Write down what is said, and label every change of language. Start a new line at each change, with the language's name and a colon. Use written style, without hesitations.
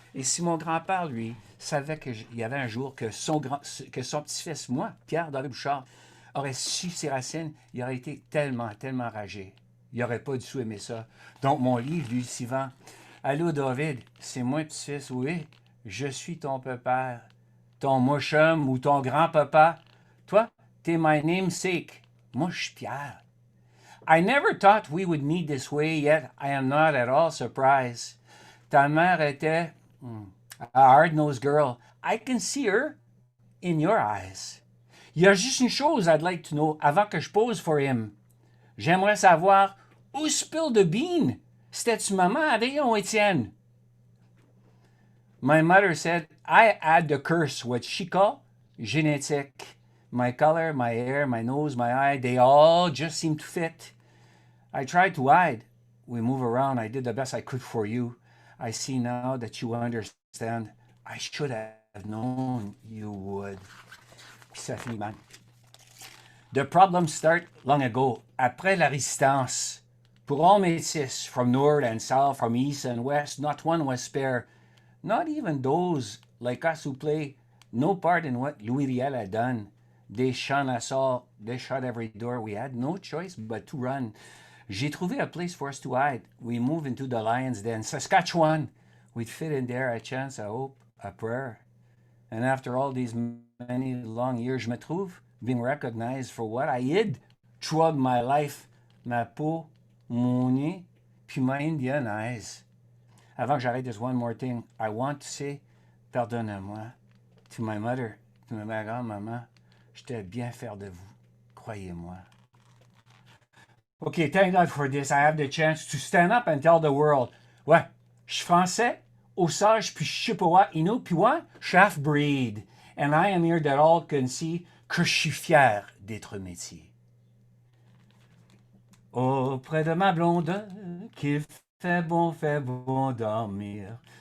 French: Et si mon grand-père, lui, savait qu'il y avait un jour que son petit-fils, moi, Pierre-David Bouchard, aurait su ses racines, il aurait été tellement, tellement enragé. Il n'aurait pas du tout aimé ça. Donc, mon livre, lui, souvent, allô, David, c'est moi, petit-fils, oui, je suis ton père, ton mouchum ou ton grand-papa. Toi, t'es
English: my namesake.
French: Moi, je suis Pierre.
English: I never thought we would meet this way, yet I am not at all surprised.
French: Ta mère était
English: a hard-nosed girl. I can see her in your eyes.
French: Il y a juste une chose
English: I'd like to know
French: avant que je pose
English: for him.
French: J'aimerais savoir
English: who spilled the bean?
French: C'était-tu maman, Adrien ou Étienne?
English: My mother said I had the curse, what she called genetic. My color, my hair, my nose, my eye, they all just seemed to fit. I tried to hide. We move around. I did the best I could for you. I see now that you understand. I should have known you would.
French: Puis ça finit mal.
English: The problems start long ago,
French: après la résistance.
English: Pour all métis, from north and south, from east and west, not one was spare. Not even those like us who play no part in what Louis Riel had done. They shun us all. They shut every door. We had no choice but to run.
French: J'ai trouvé
English: a place for us to hide. We moved into the lion's den, Saskatchewan. We'd fit in there, a chance, a hope, a prayer. And after all these many long years,
French: je me trouve
English: being recognized for what I hid throughout my life.
French: Ma peau, mon nez, puis
English: my Indian eyes.
French: Avant que j'arrête,
English: there's one more thing. I want to say,
French: pardonnez-moi,
English: to my mother, to
French: ma grand-maman. J'étais bien fier de vous. Croyez-moi.
English: Okay, thank God for this. I have the chance to stand up and tell the world.
French: Ouais, je suis français, Osage, puis Chippewa, Innu, puis ouais, je suis half-breed.
English: And I am here that all can see
French: que je suis fier d'être métier. Auprès de ma blonde, qu'il fait bon dormir.